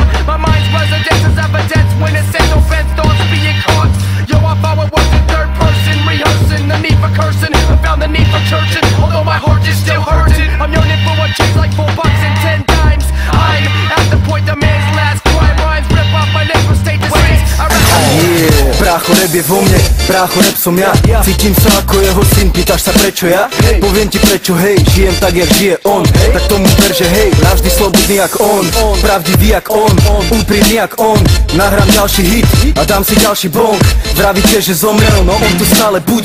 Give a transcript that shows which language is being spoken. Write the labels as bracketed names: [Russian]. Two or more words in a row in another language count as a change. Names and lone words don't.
[English] My mind's residence is evidence when it says no fence thoughts being caught. Yo, I forward words in third person, rehearsing the need for cursing. I found the need for churching, although my heart is still hurting. I'm yearning for a change like $4 and 10 dimes. I'm at the point the man's last crime rhymes rip off my lips from state to state. [Slovak] Brácho, rap je vo mne, brácho, rap som ja. Cítim sa ako jeho syn, pýtaš sa prečo ja? Poviem ti prečo, hej, žijem tak jak žije on. Tak tomu ver, že hej, navždy slobodný jak on, pravdivý jak on, úprimný jak on. Nahrám ďalší hit a dám si ďalší bong. Vravíte, že zomrel, no on tu stále bude.